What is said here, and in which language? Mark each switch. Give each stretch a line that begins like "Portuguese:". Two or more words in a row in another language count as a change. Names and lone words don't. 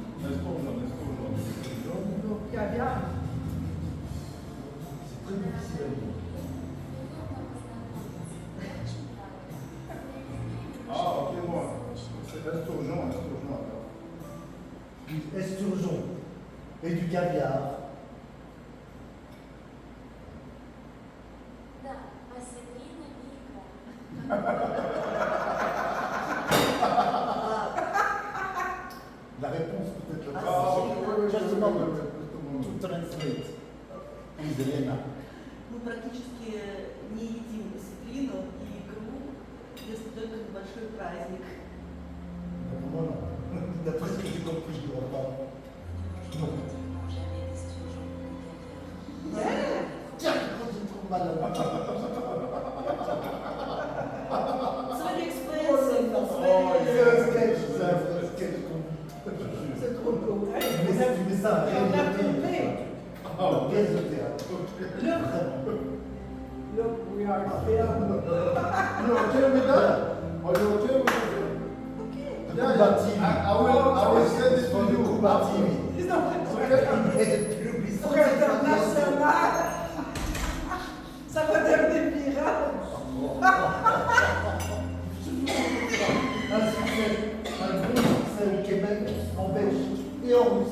French: Caviar. C'est très difficile à lire. Ah, ok, moi. C'est esturgeon, alors. Esturgeon et du caviar.
Russian: Да, осетрина и икра.
French: La réponse peut-être le Ah, ok, ouais,
English: Just a
French: ouais,
English: moment.
French: ouais.
English: To translate.
Russian: Из Елена. Мы практически не едим осетрину и икру, если только на большой праздник.
French: Moi non. D'après ce que j'ai compris, je ne dois pas. Non. Tiens, quand j'ai trop mal à la
English: It's very expensive. It's
French: C'est
English: very...
French: un sketch, c'est un vrai sketch qu'on dit. C'est trop cool. Hey, Mais ça, tu mets ça à on a filmé. pièce de théâtre.
English: Look,
French: Vraiment.
English: look, we are filmed. You okay with that? Are you okay with that? Yeah, yeah. I will send it to you.
French: Ils ont Okay? pour international. Ça va devenir pirate. Un succès, un gros succès au Québec, en Belgique et en Russie.